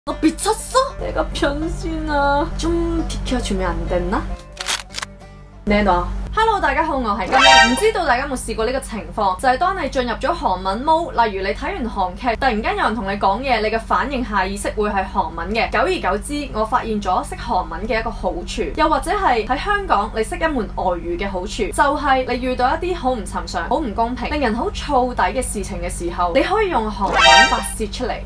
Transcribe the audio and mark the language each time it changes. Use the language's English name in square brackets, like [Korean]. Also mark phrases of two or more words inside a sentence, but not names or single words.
[Korean] 너 미쳤어? 내가 변신아. 좀 비켜주면 안 됐나? 내놔。 [Cantonese] Hello， 大家好，我係金玲。唔知道大家有冇試過呢個情況，就係當你進入咗韓文 mode， 例如你睇完韓劇，突然間有人同你講嘢，你嘅反應下意識會係韓文嘅。久而久之，我發現咗識韓文嘅一個好處，又或者係喺香港你識一門外語嘅好處，就係你遇到一啲好唔尋常、好唔公平、令人好燥底嘅事情嘅時候，你可以用韓文發泄出嚟。